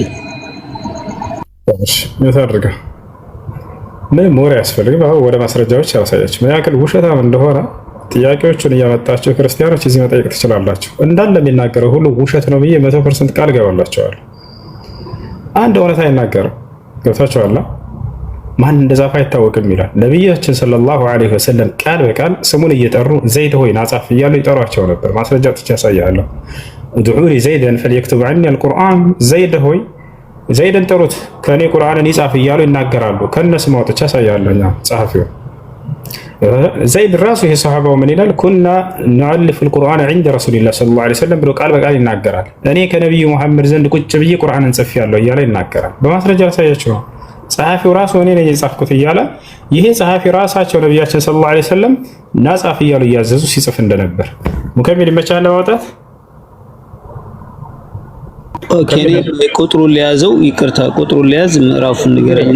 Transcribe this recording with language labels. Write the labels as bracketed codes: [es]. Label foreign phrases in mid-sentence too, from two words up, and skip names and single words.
[am] እሺ የታርጋ ምን ሞር ያስፈልግ ወደ ማስረጃዎች ያሳያችሁ ምን ያክል ውሸታም እንደሆነ ጥያቄዎቹን እያመጣችሁ ክርስቲያኖች እዚህ መጠየቅ ትችላላችሁ። እንዳለ የሚናገረው ሁሉ ውሸት ነው ብዬ 100% ቃል ገባላችኋለሁ። አንድ እውነት አይናገርም። ገብታችኋል? ማን እንደጻፈ አይታወቅም ይላል ነብያችን [ar] صلى الله عليه وسلم። [am] ቃል በቃል ስሙን እየጠሩ ዘይድ ሆይ ናጻፍ እያሉ ይጠሯቸው ነበር። ማስረጃ ጥቻ ያሳያለሁ። [ar] ادعوا لي زيدا فليكتب عني القرآن [am] ዘይድ ሆይ ዘይድን ጥሩት ከኔ ቁርአንን ይጻፍ እያሉ ይናገራሉ። ከነስሙ አውጥቼ ያሳያለሁኛ ጸሐፊው ዘይድ ራሱ ይሄ ሰሃባው ምን ይላል? [ar] كنا نؤلف القرآن عند رسول الله صلى الله عليه وسلم [am] ብሎ ቃል በቃል ይናገራል። እኔ ከነብዩ መሐመድ ዘንድ ቁጭ ብዬ ቁርአንን ጽፌያለሁ እያለ ይናገራል። በማስረጃ ያሳያችሁ ነው። ጸሐፊው ራሱ እኔ ነኝ የጻፍኩት እያለ ይሄ ጸሐፊ ራሳቸው ነብያችን [ar] صلى الله عليه وسلم [am] ናጻፍ እያሉ እያዘዙ ሲጽፍ እንደነበር ሙከሚል ይመቻል ለማውጣት። ኦኬ ቁጥሩን ሊያዘው ይቅርታ፣ ቁጥሩን ሊያዝ ምዕራፉን ንገረኝና